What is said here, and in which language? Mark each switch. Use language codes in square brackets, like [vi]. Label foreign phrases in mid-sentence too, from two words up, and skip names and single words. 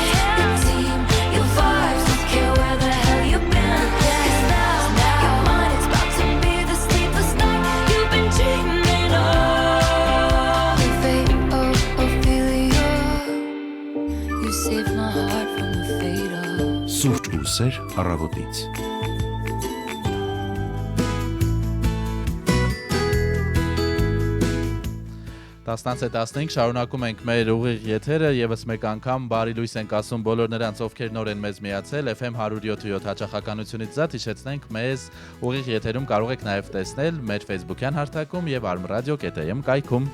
[en] Your team, your vibes, don't care where the hell you've been. 'Cause now you're mine. It's about to be the sleepless night you've been dreaming of. The fate of Ophelia. You saved my heart from the fate of. [hy] Սուրճ ու սեր առավոտից։ Տասնանց է 15 շարունակում ենք մեր ուղիղ եթերը, եւս մեկ անգամ բարի լույս ենք ասում բոլոր նրանց, ովքեր նոր են մեզ միացել, FM 107.7 հաճախականությունից զատ հիշեցնենք, մեզ ուղիղ եթերում կարող եք նաեւ տեսնել մեր Facebook-յան հարթակում եւ armradio.am կայքում։